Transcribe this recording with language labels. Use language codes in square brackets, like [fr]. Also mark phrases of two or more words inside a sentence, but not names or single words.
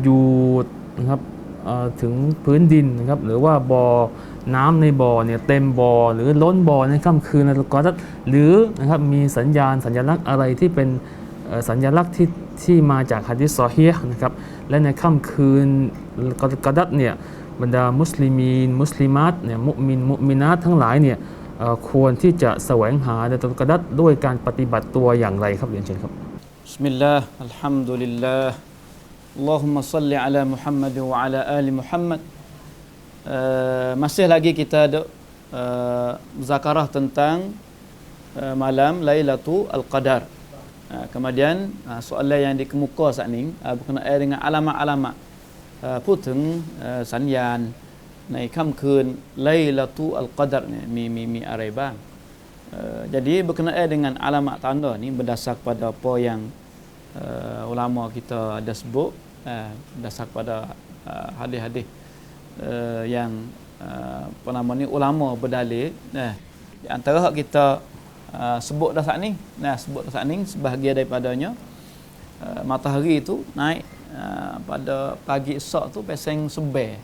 [th] ญูดนะครับถึงพื้นดินนะครับหรือว่าบ่อน้ำในบ่อเนี่ยเต็มบ่อหรือล้นบ่อในค่ำคืนไลลาตุลกัดรหรือนะครับมีสัญลักษณ์อะไรที่เป็นสัญลักษณ์ที่มาจากหะดีษซอฮีฮ์นะครับและในค่ำคืนกัดรเนี่ยบรรดามุสลิมัตเนี่ยมุมินาตทั้งหลายเนี่ยควรที่จะแสวงหาไลลาตุลกัดรด้วยการปฏิบัติตัวอย่างไรครับเรียนเชิญครับ [ar] بسم الله الحمد لله اللهم صل على محمد وعلى آل محمد [ms] masih lagi kita zakarah tentang malam Lailatul Qadar. Kemudian soalan yang dikemuka saat ni berkenaan dengan alamat-alamat [th] พูดถึงสัญญาณในค่ำคืนไลลาตุอัลกอดรเนี่ยมีอะไรบ้าง [ms] jadi berkenaan dengan alamat tanda ni berdasar kepada apa yang ulama kita ada sebut, berdasar kepada hadis-hadis yang apa nama ni ulama berdalil. Di antara hak kita sebut dah saat ni, sebahagian daripadanya matahari itu naik pada pagi esok tu pasang seber.